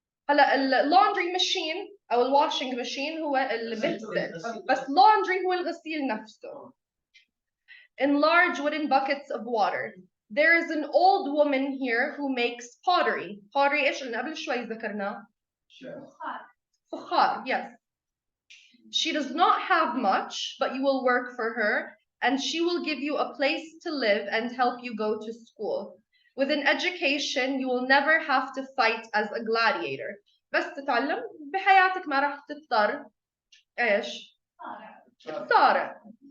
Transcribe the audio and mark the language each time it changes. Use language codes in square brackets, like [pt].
[ar] هلا laundry machine أو washing machine هو اللي بيغسل, بس laundry هو الغسيل نفسه. [en] In large wooden buckets of water. There is an old woman here who makes pottery. [ar] Pottery إيش اللي قبل شوي ذكرناه؟ فخار, yes. [en] She does not have much, but you will work for her, and she will give you a place to live and help you go to school. With an education, you will never have to fight as a gladiator. [ar] بس تتعلم بحياتك ما راح تضطر ايش؟ صارع.